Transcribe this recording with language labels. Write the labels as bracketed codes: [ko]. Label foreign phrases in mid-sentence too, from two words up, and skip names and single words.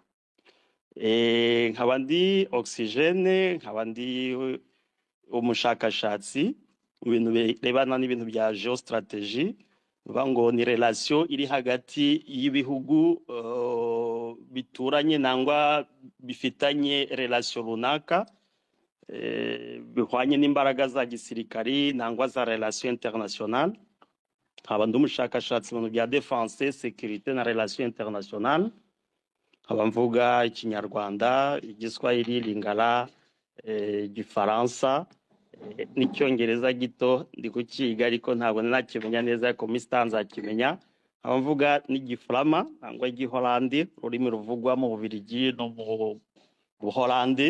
[rw] Nkaba ndi Oxygene, nkaba ndi umushakashatsi mu bintu birebana n'ibintu bya geostrategie, bivuga ngo ni relation iri hagati y'ibihugu bituranye nangwa bifitanye relation runaka, bihwanye n'imbaraga za gisirikari nangwa za [fr] relation internationale. [rw] Nkaba ndi umushakashatsi mu bintu bya defense, [fr] sécurité na relation internationale. [rw] Nkaba mvuga Ikinyarwanda, Igiswahili, Lingala, Igifaransa n'icyongereza gito ndi kukiga ariko ntabwo nakimenya neza, ariko Mr. nzakimenya. Nkaba mvuga n'Igiframa nangwa Igihorandi, ururimi ruvugwa mu Bubiligi no mu Buholandi.